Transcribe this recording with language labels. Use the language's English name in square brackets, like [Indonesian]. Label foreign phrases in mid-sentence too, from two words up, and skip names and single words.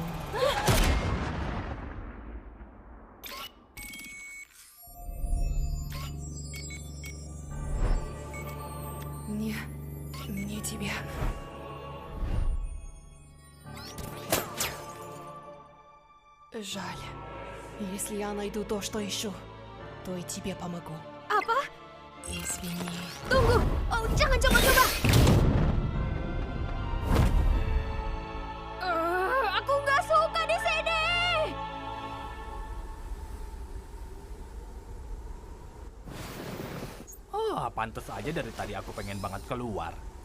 [Russian] Не тебе. Жаль. Если я найду то, что ищу, то и тебе помогу. [Indonesian] Apa? [Russian] Извини. [Indonesian] Tunggu! Oh, jangan coba-coba! Aku nggak suka di sini! Oh, pantes aja dari tadi aku pengen banget keluar.